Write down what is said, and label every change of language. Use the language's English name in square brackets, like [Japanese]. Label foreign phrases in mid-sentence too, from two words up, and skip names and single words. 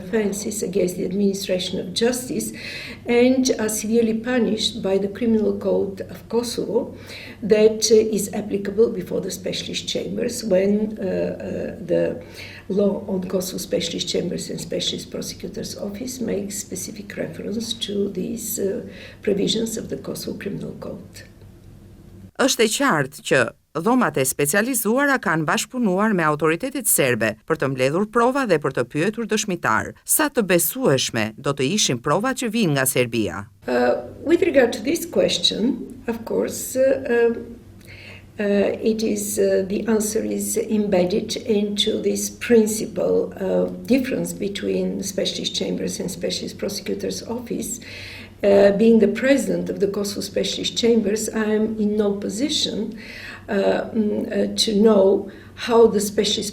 [English] offences against the administration of justice and are severely punished by the Criminal Code of Kosovo that is applicable before the specialist chambers when the law on Kosovo Specialist Chambers and Specialist Prosecutor's Office makes specific reference to these provisions of the Kosovo Criminal Code. [Albanian] Është e qartë që Dhomat e specializuara kanë bashkëpunuar me autoritetet serbe për të mbledhur prova dhe për të pyetur dëshmitar. Sa të besueshme do të ishin provat që vijnë nga Serbia? [English] With regard to this question, of course, the answer is embedded into this principal difference between specialist chambers and specialist prosecutor's office. Being the president of the Kosovo Specialist Chambers, I am in no position to know how the specialist